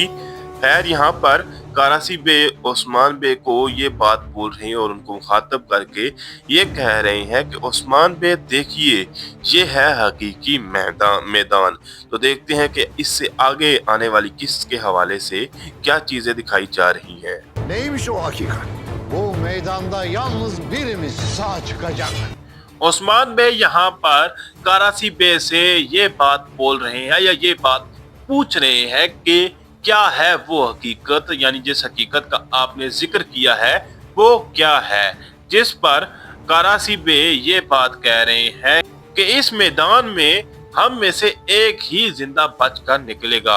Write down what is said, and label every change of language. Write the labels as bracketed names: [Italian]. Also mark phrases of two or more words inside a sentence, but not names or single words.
[Hindi] खैर, यहाँ पर कारासी बे उस्मान बे को ये बात बोल रहे हैं और उनको मुखातब करके ये कह रहे हैं कि उस्मान बे देखिए ये है हकीकी मैदान। तो देखते हैं कि इससे आगे आने वाली किस्त के हवाले से क्या चीजें दिखाई जा रही हैं। [Turkish] Neymiş o hakikat? Bu meydanda yalnız birimiz sağ çıkacak. [Hindi] उस्मान बे यहाँ पर कराची बे से ये बात बोल रहे हैं या ये बात पूछ रहे हैं कि क्या है वो हकीकत, यानी जिस हकीकत का आपने जिक्र किया है वो क्या है, जिस पर कराची बे ये बात कह रहे हैं कि इस मैदान में हम में से एक ही जिंदा बचकर निकलेगा।